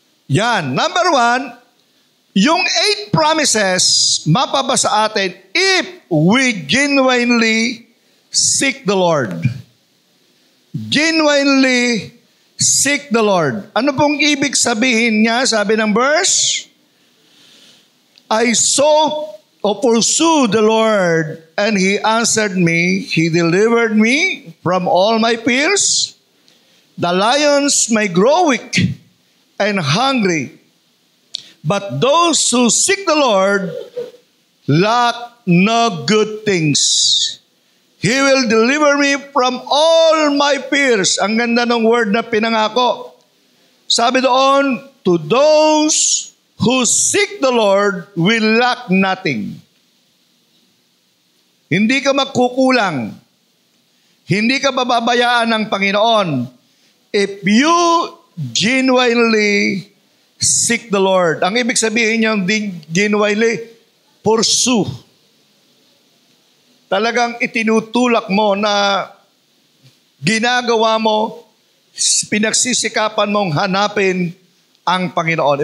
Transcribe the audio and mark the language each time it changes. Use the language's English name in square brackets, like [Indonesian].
[Filipino] Yan, number 1, yung 8 promises, mapaba sa atin [English] if we genuinely seek the Lord. Genuinely seek the Lord. [Filipino] Ano pong ibig sabihin niya? Sabi ng [English] verse, I sought or pursued the Lord, and He answered me. He delivered me from all my fears. The lions may grow weak and hungry, but those who seek the Lord lack no good things. He will deliver me from all my fears. [Filipino] Ang ganda ng word na pinangako. Sabi doon, [English] to those who seek the Lord will lack nothing. [Filipino] Hindi ka magkukulang. Hindi ka bababayaan ng Panginoon. [English] If you genuinely seek the Lord. [Filipino] Ang ibig sabihin niyang genuinely, pursue. Talagang itinutulak mo na ginagawa mo, pinagsisikapan mong hanapin ang Panginoon.